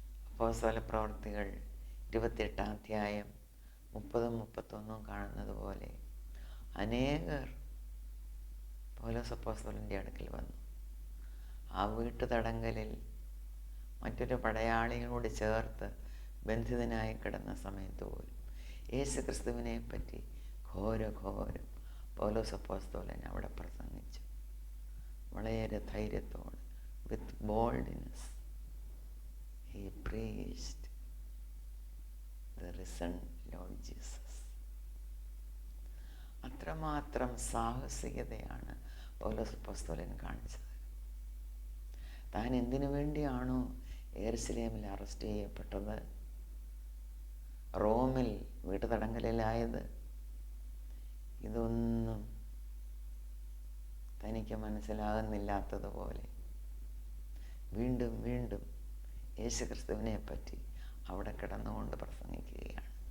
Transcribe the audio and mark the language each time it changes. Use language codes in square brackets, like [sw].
[ml] അപ്പോസ്തലപ്രവൃത്തികൾ 28-ാം അധ്യായം 30-31 കാണുന്നത് പോലെ അനേകർ പൗലോസ് അപ്പോസ്തലൻ്റെ അടുക്കൽ വന്നു. ആ വീട്ടുതടങ്കലിൽ മറ്റൊരു പടയാളികളോട് ചേർത്ത് ബന്ധിതനായി കിടന്ന സമയത്ത് പോലും യേശു ക്രിസ്തുവിനെ പറ്റി ഘോരം പൗലോസ് അപ്പോസ്തലൻ അവിടെ പ്രസംഗിച്ചു. വളരെ ധൈര്യത്തോടെ, [en] With boldness he preached the risen Lord Jesus. [ml] അത്രമാത്രം സാഹസികതയാണ് പൗലോസ് അപ്പോസ്തലൻ കാണിച്ചത്. താൻ എന്തിനു വേണ്ടിയാണോ യെരുശലേമിൽ അറസ്റ്റ് ചെയ്യപ്പെട്ടത്, റോമിൽ വീട്ടുതടങ്കലിലായത്, ഇതൊന്നും തനിക്ക് മനസ്സിലാകുന്നില്ലാത്തതുപോലെ വീണ്ടും വീണ്ടും യേശു ക്രിസ്തുവിനെ പറ്റി അവിടെ കിടന്നുകൊണ്ട് പ്രസംഗിക്കുകയാണ്.